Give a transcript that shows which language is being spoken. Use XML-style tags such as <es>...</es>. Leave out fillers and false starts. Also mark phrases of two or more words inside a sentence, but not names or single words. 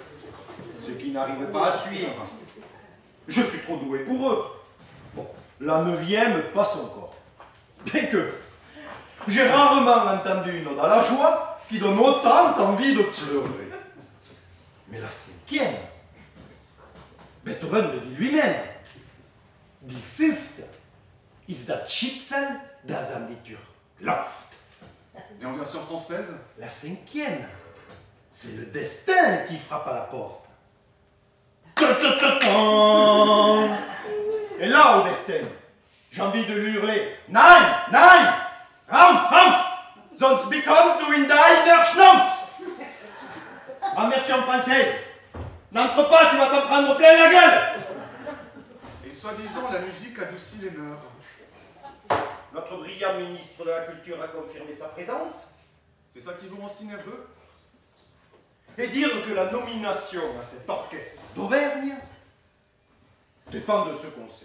<fr>Ceux qui n'arrivent pas à suivre. Je suis trop doué pour eux. Bon, la 9e passe encore. Bien que j'ai rarement entendu une ode à la joie qui donne autant envie de pleurer. Mais la 5e, Beethoven le dit lui-même.</fr> <de>Die</de> <en>fifth is</en> <de>das Schicksal, das an die Tür klopft.</de> <fr>Et en version française? La 5e, c'est le destin qui frappe à la porte. Et là, au destin, j'ai envie de lui hurler</fr> <de>Nein, nein, raus, raus, sonst bekommst du in deiner Schnauze.</de> <fr>En version française, n'entre pas, tu vas t'en prendre plein la gueule. Et soi-disant, la musique adoucit les mœurs. Notre brillant ministre de la Culture a confirmé sa présence. C'est ça qui vous rend si nerveux? Et dire que la nomination à cet orchestre d'Auvergne dépend de ce concert.</fr>